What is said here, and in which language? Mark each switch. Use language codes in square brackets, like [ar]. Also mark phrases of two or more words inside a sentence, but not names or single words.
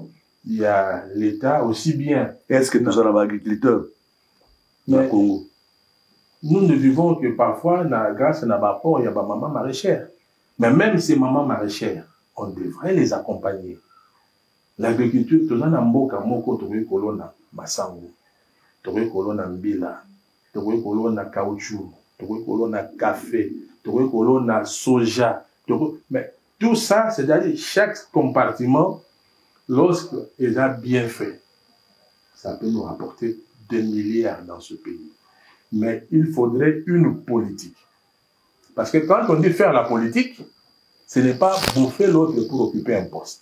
[fr] Il y a l'État aussi bien. Est-ce que nous avons agriculteurs au Congo? Nous ne vivons que parfois grâce à notre rapport, il y a des mamans maraîchères. Mais même ces mamans maraîchères, on devrait les accompagner. L'agriculture, tout le monde a [ln] moko towe kolona masango, towe kolona mbila, towe kolona caoutchouc, towe kolona café, towe kolona soja. [fr] Mais tout ça, c'est-à-dire chaque compartiment, lorsqu'il est bien fait, ça peut nous rapporter 2 milliards dans ce pays. Mais il faudrait une politique. Parce que quand on dit faire la politique, ce n'est pas bouffer l'autre pour occuper un poste.